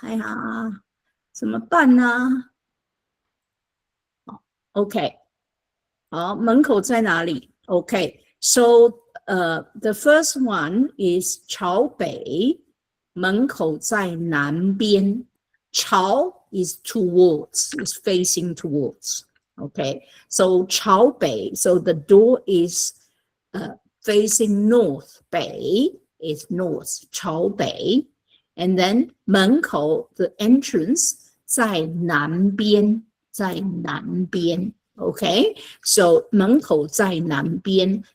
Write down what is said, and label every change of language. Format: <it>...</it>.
<zh>哎呀，怎么办呢？OK， 好，门口在哪里 ？</zh> <en>OK，so the first one is</en> <zh>朝北，门口在南边。</zh> <en>朝 is towards, is facing towards. Okay, so 朝北, so the door is facing north. 北 is north, 朝北. And then 门口 the entrance</en> <zh>在南边, 在南边. Okay, so 门口在南边.</zh>